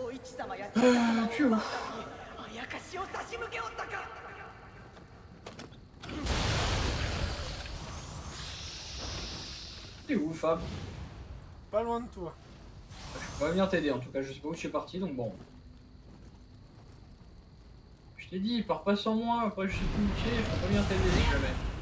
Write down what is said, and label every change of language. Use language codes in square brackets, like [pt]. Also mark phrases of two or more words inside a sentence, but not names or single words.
[ja] 様や父様を奪ったのにあやかしを差し向けおったか。 [fr] T'es où, Fab? Pas loin de toi. Je vais venir t'aider en tout cas, je sais pas où je suis parti donc bon. Je t'ai dit, pars pas sans moi, après je sais plus où tu es, je peux pas venir t'aider si jamais.